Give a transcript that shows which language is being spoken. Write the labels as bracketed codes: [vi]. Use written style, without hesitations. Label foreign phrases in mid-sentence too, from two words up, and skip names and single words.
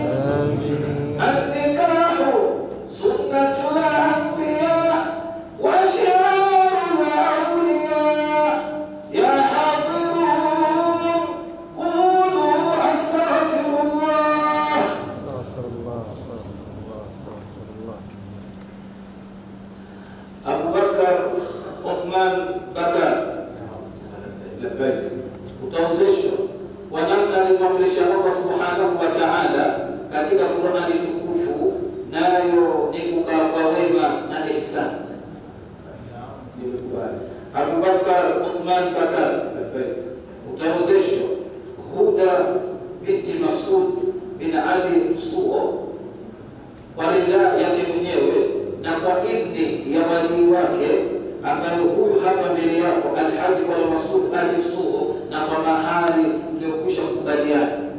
[ar] النكاح سنة الأنبياء وشعار الأولياء يا حاضرون قولوا أستغفر الله. أبو بكر عثمان بكر لبيك [sw] utaozeshwa kwa namna alimwamrisha Allah [ar] سبحانه وتعالى [sw] katika Qur'ani tukufu, nayo ni kukaa kwa wema na ihsan. Abu Bakar Uthman Bakar, utaozeshwa Huda binti Masud bin Ali Msuo kwa ridhaa yake mwenyewe na kwa idhni ya walii wake, ambaye huyu hapa mbele yako Alhaji kwa Masud Ali Msuo, na kwa mahali mliokwisha kukubaliana.